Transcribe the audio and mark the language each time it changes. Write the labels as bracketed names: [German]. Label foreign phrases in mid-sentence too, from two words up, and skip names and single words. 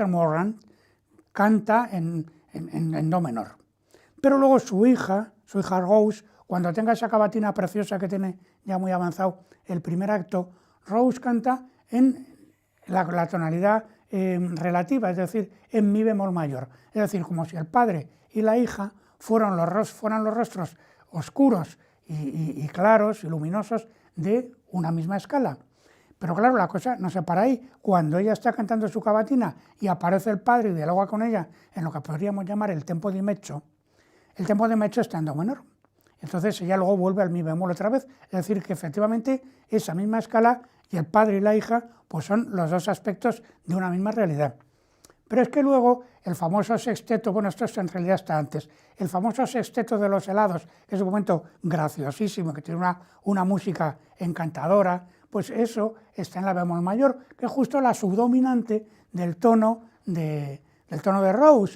[Spanish] Moran canta en do menor, pero luego su hija Rose, cuando tenga esa cavatina preciosa que tiene ya muy avanzado el primer acto, Rose canta en la tonalidad relativa, es decir, en mi bemol mayor, es decir, como si el padre y la hija fueran los rostros oscuros y claros y luminosos de una misma escala. Pero claro, la cosa no se para ahí. Cuando ella está cantando su cavatina y aparece el padre y dialoga con ella en lo que podríamos llamar el [Italian] tempo di mezzo, [Spanish] el [Italian] tempo di mezzo [Spanish] está en do menor. Entonces ella luego vuelve al mi bemol otra vez. Es decir, que efectivamente esa misma escala y el padre y la hija pues son los 2 aspectos de una misma realidad. Pero es que luego el famoso sexteto, bueno, esto en realidad está antes, el famoso sexteto de los helados, que es un momento graciosísimo, que tiene una música encantadora, pues eso está en la bemol mayor, que es justo la subdominante del tono de Rose.